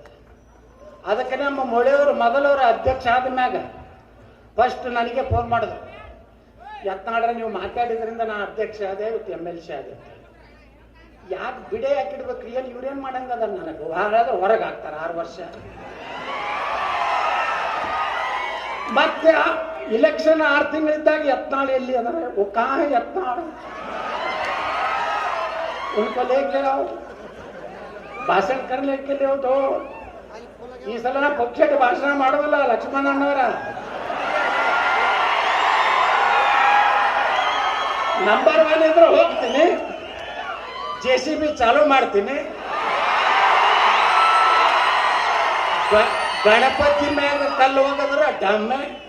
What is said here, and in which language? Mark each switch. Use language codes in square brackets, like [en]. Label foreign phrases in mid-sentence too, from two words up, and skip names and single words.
[kn] ಅದಕ್ಕೆ ನಮ್ಮ ಮೊಳೆಯವರು ಮೊದಲವರು ಅಧ್ಯಕ್ಷ ಆದ ಮ್ಯಾಗ ಫಸ್ಟ್ ನನಗೆ ಫೋನ್ ಮಾಡಿದ್ರು, ಯತ್ನಾಡ್ರೆ ನೀವು ಮಾತಾಡಿದ್ರಿಂದ ನಾನು ಅಧ್ಯಕ್ಷ ಆದೆ, ಇವತ್ತು MLC ಆದೆ. ಯಾಕೆ ಬಿಡೆ ಹಾಕಿಡ್ಬೇಕ್ರಿ, ಏನು ಇವ್ರೇನು ಮಾಡಂಗದ ನನಗೆ ಹಾಗಾದ್ರೆ ಹೊರಗೆ ಹಾಕ್ತಾರೆ 6 ವರ್ಷ. ಮತ್ತೆ इलेक्शन 6 ತಿಂಗಳಿದ್ದಾಗ ಯತ್ನಾಳ್ ಎಲ್ಲಿ ಅಂದ್ರೆ [hi] वो कहाँ है यत्नाल, उनको लेके आओ, ಭಾಷಣ करने के लिए तो [kn] ಈ ಸಲ ನಾ ಪಕ್ಷಕ್ಕೆ ಭಾಷಣ ಮಾಡೋದಿಲ್ಲ ಲಕ್ಷ್ಮಣಣ್ಣವರ. ನಂಬರ್ 1 ಇದ್ರೆ ಹೋಗ್ತೀನಿ, JCB ಚಾಲೂ ಮಾಡ್ತೀನಿ, ಗಣಪತಿ ಮ್ಯಾಗ ಕಲ್ಲು ಹೋಗದ್ರ ಡಮ್ಮೆ.